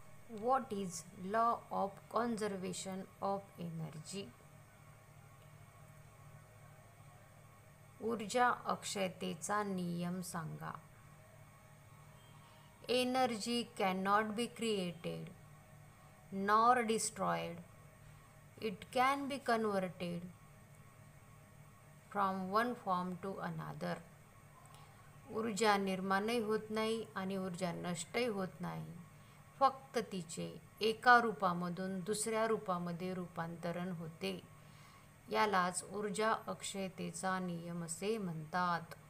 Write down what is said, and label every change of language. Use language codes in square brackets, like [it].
[en] What is law of conservation of energy? [mr] ऊर्जा अक्षयतेचा नियम सांगा. [en] Energy cannot be created nor destroyed. It can be converted from one form to another. [mr] ऊर्जा निर्माणही होत नाही आणि ऊर्जा नष्टही होत नाही. फक्त तिचे एका रूपामधून दुसऱ्या रूपामध्ये रूपांतरण होते. यालाच ऊर्जा अक्षयतेचा नियम असे म्हणतात.